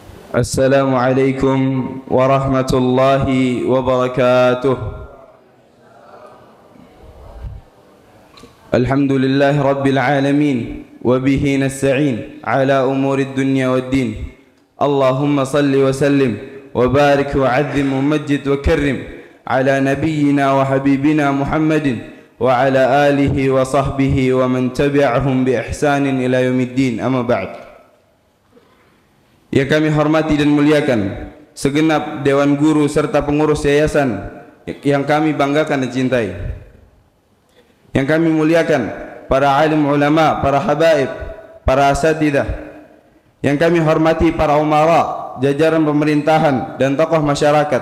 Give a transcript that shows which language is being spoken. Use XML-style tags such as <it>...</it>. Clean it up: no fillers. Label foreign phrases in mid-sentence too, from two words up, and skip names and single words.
<ar>السلام عليكم ورحمة الله وبركاته. الحمد لله رب العالمين وبه نستعين على أمور الدنيا والدين. اللهم صل وسلم وبارك وعظم ومجد وكرم على نبينا وحبيبنا محمد وعلى آله وصحبه ومن تبعهم بإحسان إلى يوم الدين. أما بعد.</ar> <id>Yang kami hormati dan muliakan segenap dewan guru serta pengurus yayasan yang kami banggakan dan cintai. Yang kami muliakan para alim ulama, para habaib, para asatidah. Yang kami hormati para umara, jajaran pemerintahan dan tokoh masyarakat.</id>